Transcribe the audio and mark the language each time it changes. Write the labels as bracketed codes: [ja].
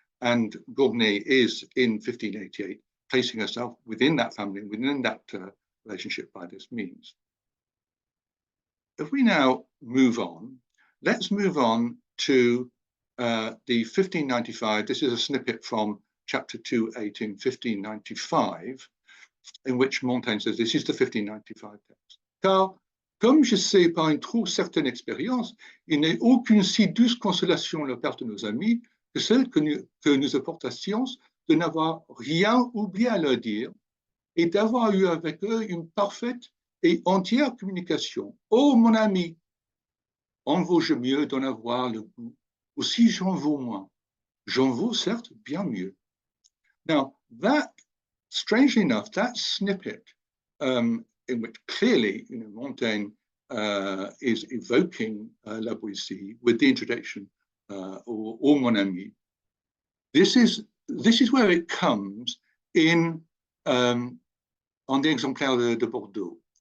[en] And Gournay is, in 1588, placing herself within that family, within that relationship by this means. If we now move on, let's move on to the 1595. This is a snippet from chapter 2.8 in 1595, in which Montaigne says, this is the 1595 text. [fr] Car, comme je sais par une trop certaine expérience, il n'est aucune si douce consolation la perte de nos amis que celle que nous apporte la science de n'avoir rien oublié à leur dire et d'avoir eu avec eux une parfaite et entière communication. Oh, mon ami, en vaut-je mieux d'en avoir le goût, ou si j'en vaux moins. J'en vaux certes bien mieux. [en] Now, that, strangely enough, that snippet in which clearly, Montaigne is evoking La Boétie with the introduction, or [fr] mon ami. [en] This is where it comes in on the exemplaire de Bordeaux.